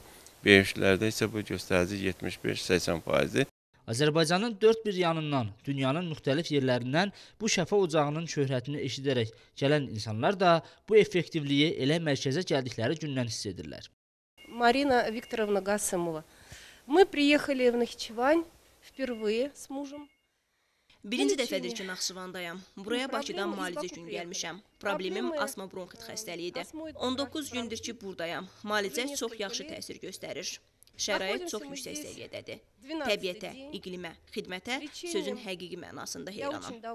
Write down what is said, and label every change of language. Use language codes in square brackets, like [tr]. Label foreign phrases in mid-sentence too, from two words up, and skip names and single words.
[az] Böyüklərdə isə bu göstərici 75-80%-dir. Azərbaycanın dörd bir yanından, dünyanın müxtəlif yerlərindən bu şəfa ocağının şöhrətini eşidərək gələn insanlar da bu effektivliyi elə mərkəzə gəldikləri gündən hiss edirlər. Marina Viktorovna Gasımova. [ru] Мы приехали в Нахичевань впервые с мужем. [az] Birinci dəfədir ki, Naxçıvandayam. Buraya Bakıdan müalicə üçün gəlmişəm. Problemim asma bronxit xəstəliyidir. 19 gündür ki, buradayam. Müalicə çox yaxşı təsir göstərir. Şərait çox yüksək səviyyədədir. Təbiətə, iqlimə, xidmətə sözün həqiqi mənasında heyranam.